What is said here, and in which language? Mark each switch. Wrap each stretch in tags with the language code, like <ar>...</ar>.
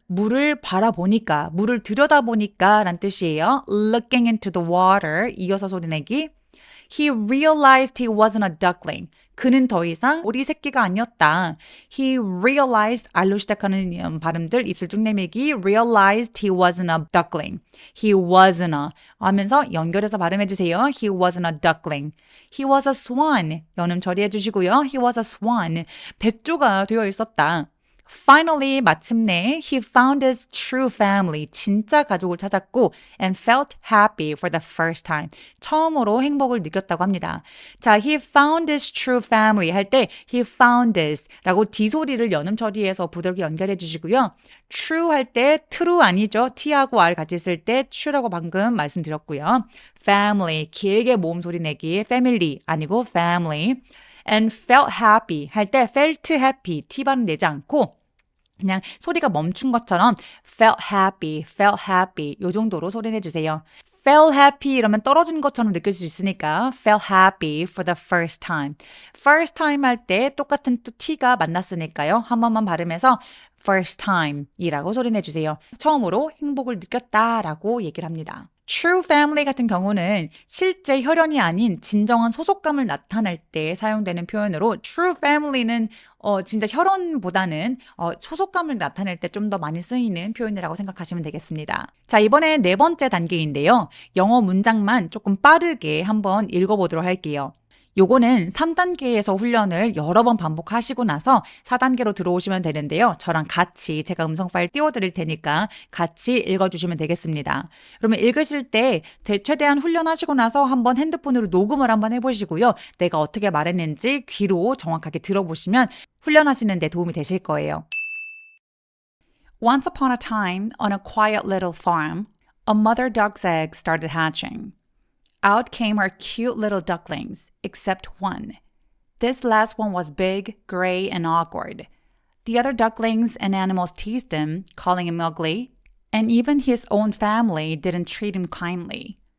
<ko>물을 바라보니까, 물을 들여다보니까 라는 뜻이에요.</ko> <en>looking into the water.</en> <ko>이어서 소리 내기.</ko> <en>He realized he wasn't a duckling.</en> <ko>그는 더 이상 오리 새끼가 아니었다.</ko> <en>He realized,</en> <ko>R로 시작하는 발음들, 입술 쭉 내밀기.</ko> <en>Realized he wasn't a duckling. He wasn't a</en> <ko>하면서 연결해서 발음해주세요.</ko> <en>He wasn't a duckling. He was a swan.</en> <ko>연음 처리해 주시고요.</ko> <en>He was a swan.</en> <ko>백조가 되어 있었다.</ko> <en>Finally, 마침내 he found his true family,</en> <ko>진짜 가족을 찾았고</ko> <en>and felt happy for the first time.</en> <ko>처음으로 행복을 느꼈다고 합니다. 자,</ko> <en>he found his true family</en> <ko>할 때 he found his 라고 D 소리를 연음 처리해서 부드럽게 연결해 주시고요. true 할 때 true 아니죠. T하고 R 같이 쓸 때 true라고 방금 말씀드렸고요. family, 길게 모음 소리 내기, family 아니고 family.</ko> <en>and felt happy</en> <ko>할 때 felt happy, T 발음 내지 않고 그냥 소리가 멈춘 것처럼 felt happy 요 정도로 소리 내주세요.</ko> <en>felt happy</en> <ko>이러면 떨어진 것처럼 느낄 수 있으니까</ko> <en>felt happy for the first time.</en> <ko>first time 할 때 똑같은 또 T가 만났으니까요. 한 번만 발음해서 first time 이라고 소리 내주세요. 처음으로 행복을 느꼈다라고 얘기를 합니다. True family 같은 경우는 실제 혈연이 아닌 진정한 소속감을 나타낼 때 사용되는 표현으로 true family는 진짜 혈연보다는 소속감을 나타낼 때 좀 더 많이 쓰이는 표현이라고 생각하시면 되겠습니다. 자, 이번엔 네 번째 단계인데요. 영어 문장만 조금 빠르게 한번 읽어보도록 할게요. 요거는 3단계에서 훈련을 여러 번 반복하시고 나서 4단계로 들어오시면 되는데요. 저랑 같이 제가 음성 파일 띄워드릴 테니까 같이 읽어주시면 되겠습니다. 그러면 읽으실 때 최대한 훈련하시고 나서 한번 핸드폰으로 녹음을 한번 해보시고요. 내가 어떻게 말했는지 귀로 정확하게 들어보시면 훈련하시는 데 도움이 되실 거예요.</ko> <en>Once upon a time, on a quiet little farm, a mother duck's eggs started hatching. Out came her cute little ducklings, except one. This last one was big, gray, and awkward. The other ducklings and animals teased him, calling him ugly, and even his own family didn't treat him kindly.</en>